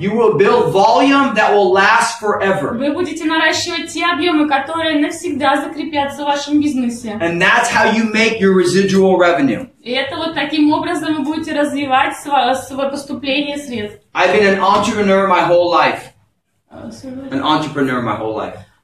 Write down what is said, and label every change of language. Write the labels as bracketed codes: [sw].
[en] You will build volume that will last forever. [ru] Вы будете наращивать те объемы, которые навсегда закрепятся в вашем бизнесе. [en] And that's how you make your residual revenue. [ru] И это вот таким образом вы будете развивать свое поступление средств. [en] I've been an entrepreneur my whole life. An entrepreneur my whole life.